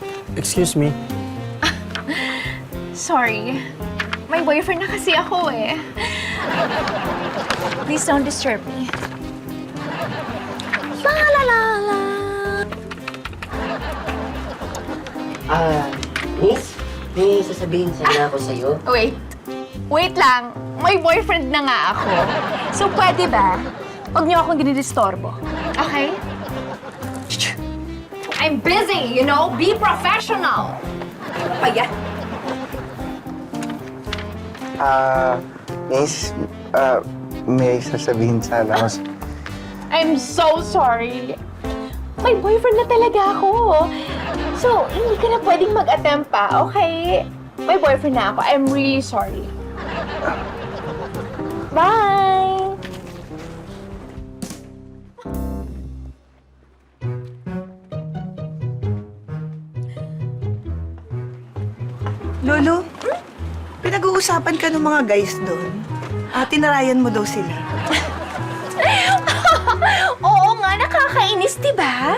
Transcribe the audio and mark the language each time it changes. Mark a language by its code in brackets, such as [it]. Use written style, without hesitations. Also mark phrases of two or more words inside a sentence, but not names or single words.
[en] Excuse me. Sorry. [tl] May boyfriend na kasi ako eh. [en] Please don't disturb me. La la la la. [tl] Miss, may sasabihin sana ako sa'yo. Wait. Wait lang. May boyfriend na nga ako. So pwede ba? Huwag niyo akong dinidistorbo. [en] Okay? I'm busy, you know? Be professional. [tl] Ano pa yan? Miss, may sasabihin sana ako sa... [en] I'm so sorry. [tl] May boyfriend na talaga ako. So, hindi ka na pwedeng mag-attempt pa, okay? May boyfriend na ako. [en] I'm really sorry. Bye! [tl] Lolo, pinag-uusapan ka ng mga guys doon. Tinarayan mo daw sila. Oo nga, nakakainis, diba?